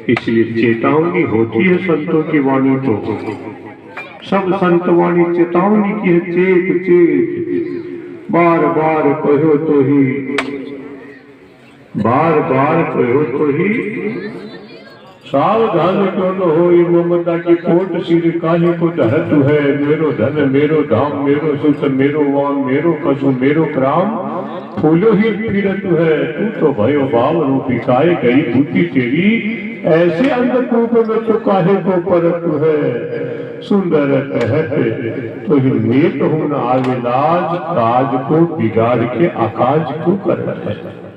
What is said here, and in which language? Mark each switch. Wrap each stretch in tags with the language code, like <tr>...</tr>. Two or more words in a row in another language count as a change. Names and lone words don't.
<hi>इसलिए चेतावनी होती है संतों की वाणी, तो सब संत वाणी चेतावनी की है। चेत चेत बार बार कहो तो ही, बार बार कहो तो ही सावधान क्यों न हो। ममता की कोट सिर काहे को ढहत है। मेरो धन मेरो धाम मेरो सुत मेरो वाम मेरो पशु मेरो प्राम, फूलो ही फिरत है। तू तो भयो भाव रूपी काय गई बुद्धि तेरी, ऐसे अंधकूप में तो काहे को परत है। सुंदर कहते तो ही नेत हूं न आवे लाज, काज को बिगाड़ के आकाज को करत है।</hi>